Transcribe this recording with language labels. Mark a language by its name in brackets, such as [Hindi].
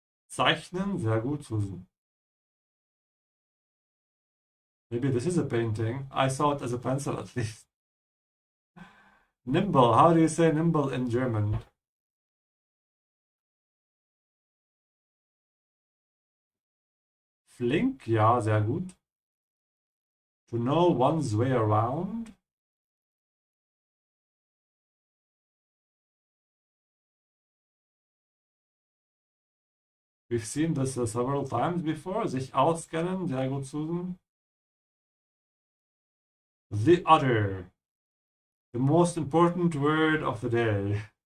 [German] Zeichnen, sehr gut, Susan. [English] Maybe this is a painting. I saw it as a pencil at least. Nimble. How do you say nimble in German? [German] Flink, ja, sehr gut. [English] To know one's way around. We've seen this several times before. [German] Sich auskennen, sehr gut, Susan. [English] The other. The most important word of the day.